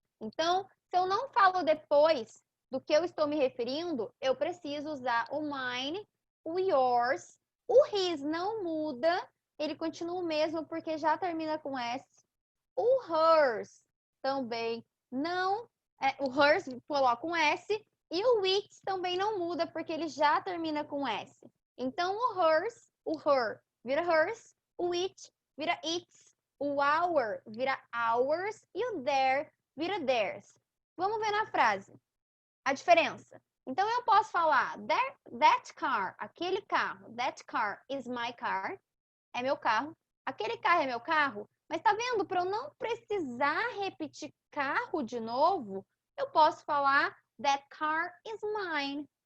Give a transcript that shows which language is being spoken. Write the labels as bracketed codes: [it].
[pt] Então, se eu não falo depois do que eu estou me referindo, eu preciso usar o mine, o yours. O his não muda, ele continua o mesmo porque já termina com S. O hers também não. O hers coloca um S. E o its também não muda porque ele já termina com S. Então, o hers, o her vira hers, o it vira its, o our vira ours e o their vira theirs. Vamos ver na frase a diferença. Então, eu posso falar that car, aquele carro, [en] that car is my car, [pt] é meu carro. Aquele carro é meu carro, mas tá vendo? Para eu não precisar repetir carro de novo, eu posso falar [en] that car is mine.